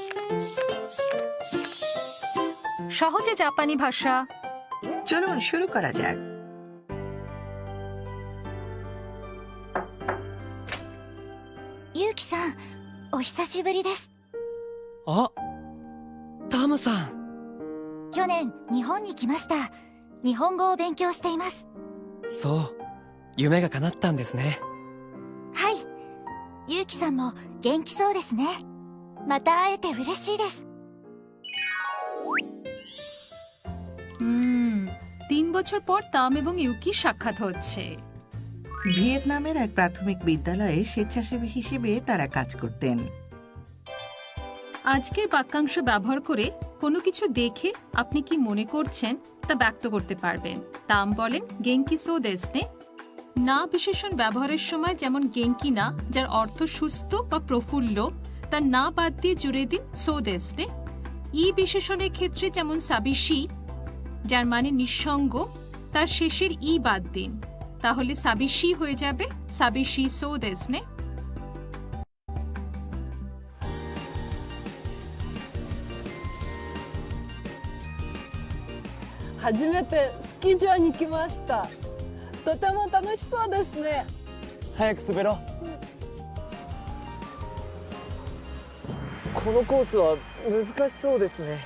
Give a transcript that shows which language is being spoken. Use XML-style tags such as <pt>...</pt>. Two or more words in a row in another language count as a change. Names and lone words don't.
<bn>সহজে জাপানি ভাষা। চলুন শুরু করা যাক।</bn> <ja>ゆうきさん、お久しぶりです。あ、タムさん。去年日本に来ました。日本語を勉強しています。そう、夢が叶ったんですね。はい。ゆうきさんも元気そうですね。また会えて嬉しいです。</ja> <bn>3 বছর পর তাম এবং ইউকি সাক্ষাৎ হচ্ছে। ভিয়েতনামের এক প্রাথমিক বিদ্যালয়ে স্বেচ্ছাসেবী হিসেবে তারা কাজ করতেন। আজকের বাক্যাংশ ব্যবহার করে কোনো কিছু দেখে আপনি কি মনে করছেন তা ব্যক্ত করতে পারবেন। তাম বলেন</bn> <ja>元気そうですね.</ja> <bn>না বিশেষণ ব্যবহারের সময় যেমন</bn> <ja>元気な,</ja> <bn>যার অর্থ সুস্থ বা প্রফুল্ল, তার না বাদ দিয়ে জুড়ে দিন</bn> <ja>そうですね.</ja> <bn>ই বিশেষণের ক্ষেত্রে যেমন সাবিশি, যার মানে নিঃসঙ্গ, তার শেষের ই বাদ দিন, তাহলে সাবিশি হয়ে যাবে</bn> <ja>寂しそうですね. 初めてスキー場に来ました。とても楽しそうですね。早く滑ろう。このコースは難しそうですね。</ja>